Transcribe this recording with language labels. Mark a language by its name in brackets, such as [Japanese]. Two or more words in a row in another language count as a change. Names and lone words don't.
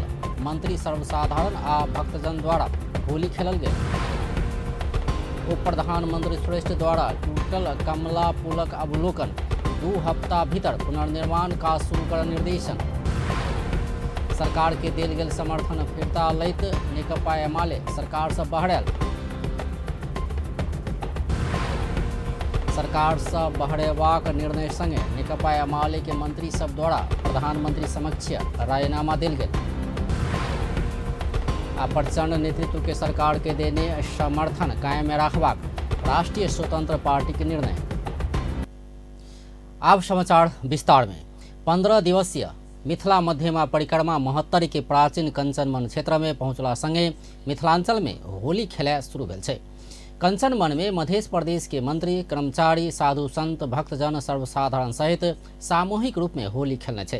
[Maithili] मंत्री सर्वसाधारण आ भक्तजन द्वारा होली खेलल गेल। उप प्रधानमंत्री श्रेष्ठ द्वारा टूटल कमला पुलक अवलोकन। 2 हफ्ता भीतर पुनर्निर्माण का शुरू कर निर्देशन। सरकार के देल गेल समर्थन फिरता लैत नेकपा एमाले सरकार से बहरल। सरकार से बहरेबाक निर्णय संगे नेकपा एमाले के मंत्री सब द्वारा प्रधानमंत्री समक्ष रायनामा देल गेल। आ प्रचंड नेतृत्व के सरकार के देने समर्थन कायम रखबाक राष्ट्रीय स्वतंत्र पार्टी के निर्णय। अब समाचार विस्तार में। 15 दिवसीय मिथिला मध्यमा परिक्रमा महत्तरी के प्राचीन कंचनवन क्षेत्र में पहुंचला संगे मिथिलांचल में होली खेला शुरू भेल छै। कंचनवन में मध्य प्रदेश के मंत्री, कर्मचारी, साधु संत, भक्तजन सर्वसाधारण सहित सामूहिक रूप में होली खेलने छै।